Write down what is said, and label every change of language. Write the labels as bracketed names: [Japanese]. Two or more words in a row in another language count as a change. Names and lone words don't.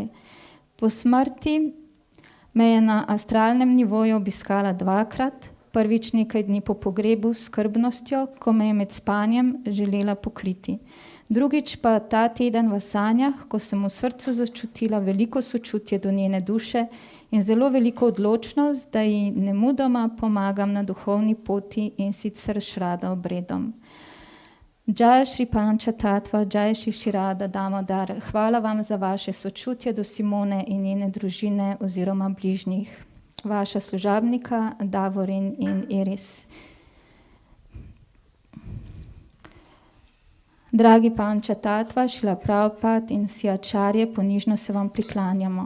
[Slovenian] Po smrti me je na astralnem nivoju obiskala 2-krat, prvič nekaj dni po pogrebu s skrbnostjo, ko me je med spanjem želela pokriti. Drugič pa ta teden v sanjah, ko sem v srcu začutila veliko sočutje do njene duše in zelo veliko odločnost, da ji nemudoma pomagam na duhovni poti in sicer šrada obredom. [Sanskrit] जय श्री पञ्चतत्त्व, जय श्री शिरद दामोदर. [Slovenian] Hvala vam za vaše sočutje do Simone in njene družine oziroma bližnjih. Vaša služabnika Davorin in Iris. Dragi Pancha Tattva, Šrila Prabhupada in vsi ačarje, ponižno se vam priklanjamo.